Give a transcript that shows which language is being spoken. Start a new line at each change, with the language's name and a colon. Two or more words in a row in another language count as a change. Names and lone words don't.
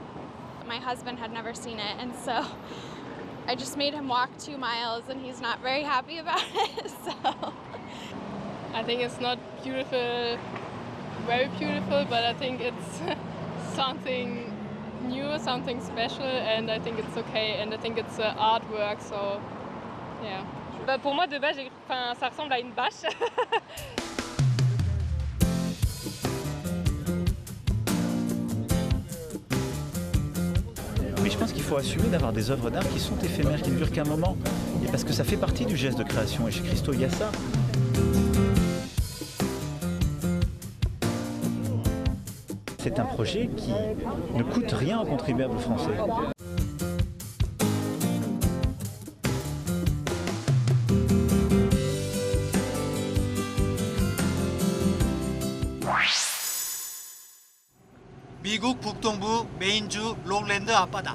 English: My husband had never seen it, and so I just made him walk 2 miles, and he's not very happy about it. So I think it's not beautiful, very beautiful, but I think it's something new, something special, and I think it's okay, and I think it's artwork, so yeah.
French: Bah pour moi de base, ça ressemble à une bâche. Mais je pense qu'il faut assumer d'avoir des œuvres d'art qui sont éphémères, qui ne durent qu'un moment. Et parce que ça fait partie du geste de création. Et chez Christo, il y a ça. C'est un projet qui ne coûte rien aux contribuables français.
Korean: 미국 북동부 메인주 록랜드 앞바다.